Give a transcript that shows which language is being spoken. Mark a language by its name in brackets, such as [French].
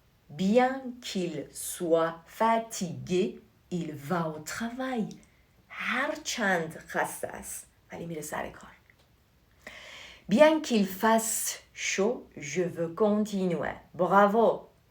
[French] bien qu'il soit fatigué il va au travail. [Persian] هر چند خسته است ولی میره سر کار. [French] bien qu'il fasse chaud je veux continuer. bravo.